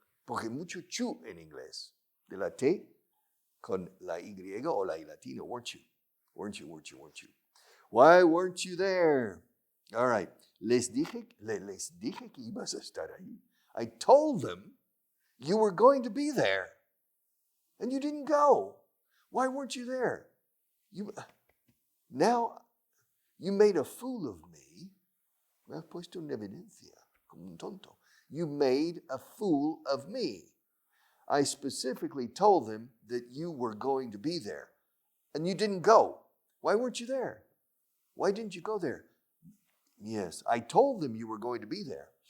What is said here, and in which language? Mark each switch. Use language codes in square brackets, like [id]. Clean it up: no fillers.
[es] Porque mucho chu en inglés. De la T con la Y o la I latina, [en] weren't you? Weren't you? Why weren't you there? All right. [es] Les dije que ibas a estar ahí. [en] I told them you were going to be there. And you didn't go. Why weren't you there? Now you made a fool of me. [es] Me has puesto en evidencia como un tonto. [en] You made a fool of me. I specifically told them that you were going to be there. And you didn't go. Why weren't you there? Why didn't you go there? Yes, I told them you were going to be there.